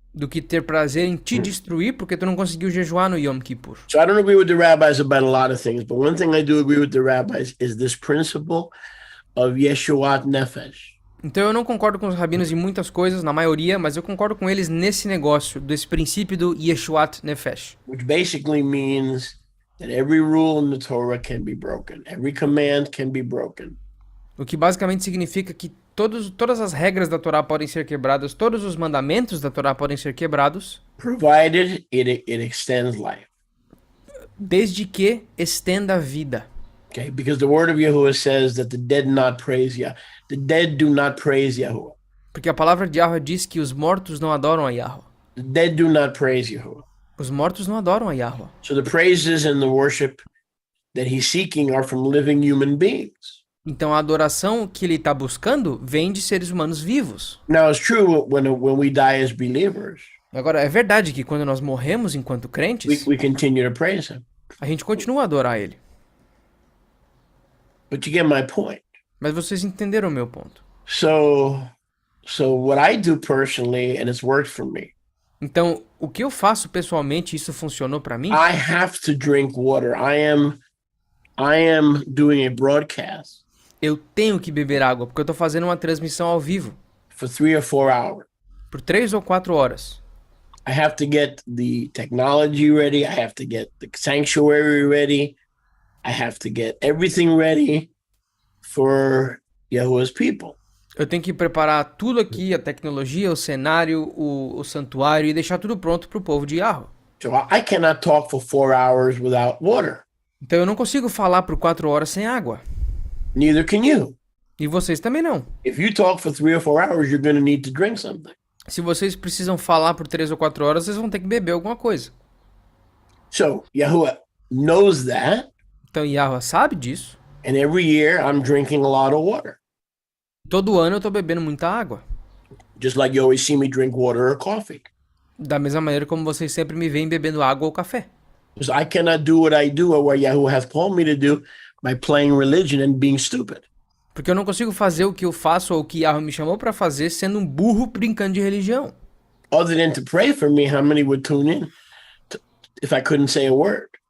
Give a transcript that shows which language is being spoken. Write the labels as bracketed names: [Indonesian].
[Portuguese] do que ter prazer em te destruir porque tu não conseguiu jejuar no Yom Kippur. [English] So I don't agree with the rabbis about a lot of things, but one thing I do agree with the rabbis is this principle of Yeshuat Nefesh. [Portuguese] Então eu não concordo com os rabinos em muitas coisas, na maioria, mas eu concordo com eles nesse negócio, desse princípio do Yeshuat Nefesh. [English] Which basically means that every rule in the Torah can be broken. Every command can be broken. [Portuguese] O que basicamente significa que todas as regras da Torá podem ser quebradas, todos os mandamentos da Torá podem ser quebrados, [English] Provided it extends life. [Portuguese] desde que estenda a vida. [English] Okay, because the word of Yahuwah says that the dead not praise Yah. The dead do not praise Yahuwah. [Portuguese] Porque a palavra de Yahweh diz que os mortos não adoram a Yahweh. [English] The dead do not praise Yahuwah. [Portuguese] Os mortos não adoram a Yahweh. [English] So the praises and the worship that he's seeking are from living human beings. [Portuguese] Então a adoração que ele está buscando vem de seres humanos vivos. [English] Now it's true when we die as believers, [Portuguese] Agora, é verdade que quando nós morremos enquanto crentes, [English] we continue to praise him. [Portuguese] a gente continua a adorar ele. [English] But you get my point. [Portuguese] Mas vocês entenderam o meu ponto. [English] So what I do personally, and it's worked for me, [Portuguese] Então, o que eu faço pessoalmente, isso funcionou para mim? [English] I have to drink water. I am doing a broadcast [Portuguese] Eu tenho que beber água, porque eu tô fazendo uma transmissão ao vivo [English] for 3 or 4 hours. [Portuguese] por 3 ou 4 horas. [English] I have to get the technology ready. I have to get the sanctuary ready. I have to get everything ready for Yahuwah's people. [Portuguese] Eu tenho que preparar tudo aqui, a tecnologia, o cenário, o santuário, e deixar tudo pronto para o povo de Yahweh. [English] So I cannot talk for 4 hours without water. [Portuguese] Então eu não consigo falar por 4 horas sem água. [English] Neither can you. [Portuguese] E vocês também não. [English] If you talk for 3 or 4 hours, you're going to need to drink something. [Portuguese] Se vocês precisam falar por 3 ou 4 horas, vocês vão ter que beber alguma coisa. [English] So Yahuwah knows that. [Portuguese] Então Yahweh sabe disso. [English] And every year I'm drinking a lot of water. [Portuguese] Todo ano eu tô bebendo muita água. [English] Just like you always see me drink water or coffee. [Portuguese] Da mesma maneira como vocês sempre me veem bebendo água ou café. [English] Because I cannot do what I do or what Yahuwah has called me to do by playing religion and being stupid. [Portuguese] Porque eu não consigo fazer o que eu faço ou o que Yahweh me chamou pra fazer sendo um burro brincando de religião. [English] Other than to pray for me, how many would tune in if I couldn't say a word?